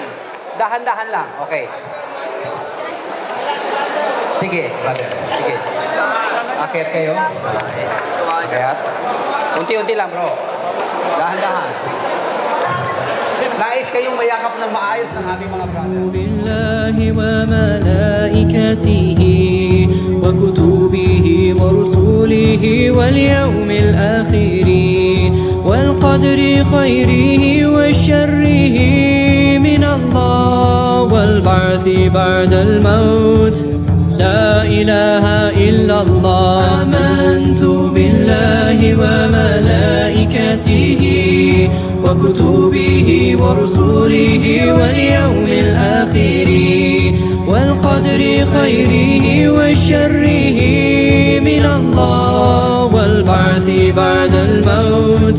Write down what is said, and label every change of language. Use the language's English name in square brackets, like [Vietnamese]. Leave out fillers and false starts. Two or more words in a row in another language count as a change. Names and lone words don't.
[Filipino] Dahan-dahan lang, okay. Sige, brother, sige. Akyat kayo. Kaya, unti-unti lang bro. Dahan-dahan. Nais kayong mayakap ng maayos ng aming mga brother. [Arabic] بالله وملائكته وكتبه ورسله واليوم الآخر والقدر خيره وشره من الله والبعث بعد الموت. لا إله إلا الله آمنت بالله وملائكته وكتبه ورسله واليوم الآخر والقدر خيره وشره من الله والبعث بعد الموت.